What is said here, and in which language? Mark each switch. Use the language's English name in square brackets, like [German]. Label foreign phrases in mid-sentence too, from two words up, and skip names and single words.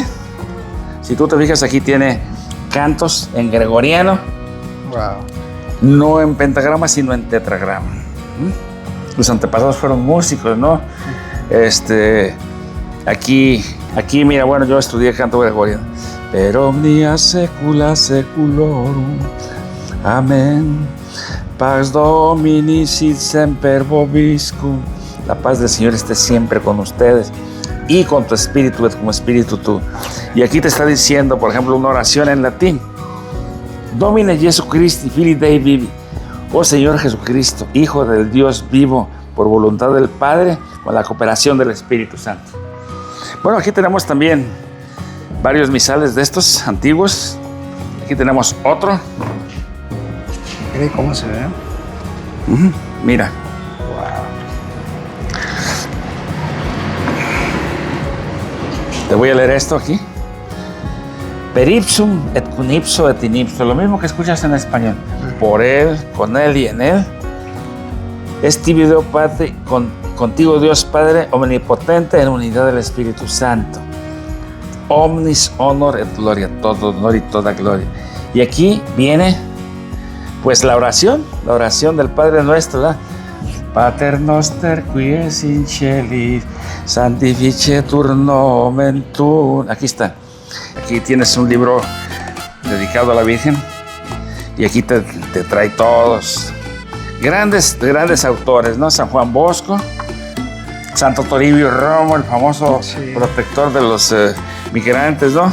[Spanish] Si tú te fijas, aquí tiene cantos en gregoriano. Wow. No en pentagrama, sino en tetragrama. Los antepasados fueron músicos, ¿no? Aquí, mira, bueno, yo estudié canto gregoriano. [Latin] Per omnia secula seculorum. [Spanish] Amén. [Latin] Pax Domini sit semper vobiscum. [Spanish] La paz del Señor esté siempre con ustedes y con tu espíritu, [Latin] como espíritu tú. [Spanish] Y aquí te está diciendo, por ejemplo, una oración en latín. [Latin] Domine Jesu Christi, Filii Dei vivi. [Spanish] Oh Señor Jesucristo, Hijo del Dios vivo, por voluntad del Padre, con la cooperación del Espíritu Santo. Bueno, aquí tenemos también varios misales de estos antiguos. Aquí tenemos otro. ¿Cómo se ve? Mira. Te voy a leer esto aquí. [Latin] Per ipsum et cum ipso et in ipso, [Spanish] lo mismo que escuchas en español. Por él, con él y en él. [Latin] Es tibio Deo [Spanish] Padre, contigo Dios Padre omnipotente en unidad del Espíritu Santo. [Latin] Omnis honor et gloria, [Spanish] todo honor y toda gloria. Y aquí viene pues la oración del Padre nuestro, ¿verdad? [Latin] Pater noster qui es in celis, sanctificetur nomen tuum. [Spanish] Aquí está. Aquí tienes un libro dedicado a la Virgen y aquí te trae todos grandes autores, ¿no? San Juan Bosco, Santo Toribio Romo, el famoso protector de los migrantes, ¿no?